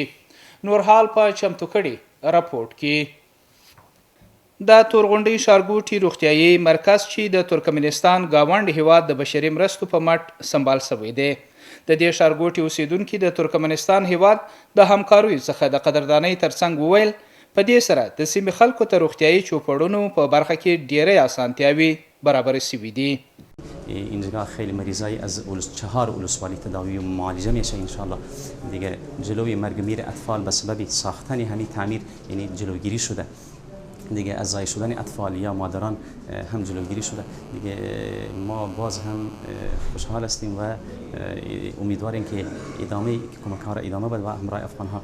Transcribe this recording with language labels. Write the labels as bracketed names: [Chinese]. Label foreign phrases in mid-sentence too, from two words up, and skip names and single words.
[Pashto] نور حال په چمتو کړي راپورټ کې د تورغونډۍ ښارګوټي روغتیايي مرکز چې د ترکمنستان ګاونډ هیواد د بشري مرستو په مټ سمبال شوی دی. د دې ښارګوټي اوسیدونکي د ترکمنستان هیواد د همکاریو څخه د قدردانۍ ترڅنګ وویل په دې سره د سیمې خلکو ته روغتیايي چوپړونو په برخه کې ډیری اسانتیاوې برابرې شوي دي. [Persian] اینجا خیلی مریضای از 4 ولسوالی تداوی و معالجه میشه انشالله. دیگه جلوی مرگ میر اطفال به سبب ساختن همین تعمیر یعنی جلوگیری شده. دیگه از ضایع شدن اطفال یا مادران هم جلوگیری شده. دیگه ما باز هم خوشحال هستیم و امیدواریم که ادامه کمک ها را ادامه بده و همراه افغان ها.